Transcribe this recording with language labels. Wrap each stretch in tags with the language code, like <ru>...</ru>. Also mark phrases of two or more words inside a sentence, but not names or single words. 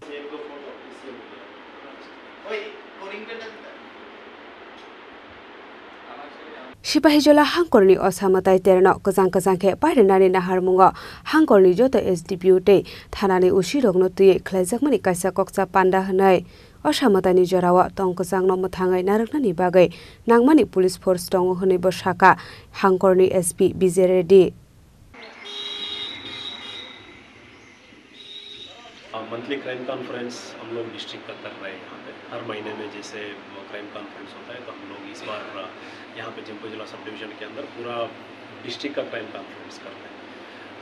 <trp>Sipahijola hangkorni osamatai terno kajang khe pairenani naharmungo hangkorni joto SDPO te thanani usirokna te khlaijakmani kaisa koksa panda hanai Osamatani jorawa tongkajang no muthangai naraknani bagai nangmani</trp> <en>police force</en> <trp>tongo hone bo saka hangkorni SP Bijay Reddy.</trp> <en>monthly crime conference</en> <hi>हम लोग डिस्ट्रिक्ट का कर रहे हैं यहाँ पे हर महीने में जैसे</hi> <en>crime conference</en> <hi>होता है तो हम लोग इस बार यहाँ पे जम्पू जिला</hi> <en>sub division</en> <hi>के अंदर पूरा डिस्ट्रिक्ट का</hi> <en>crime conference</en> <hi>कर रहे हैं।</hi>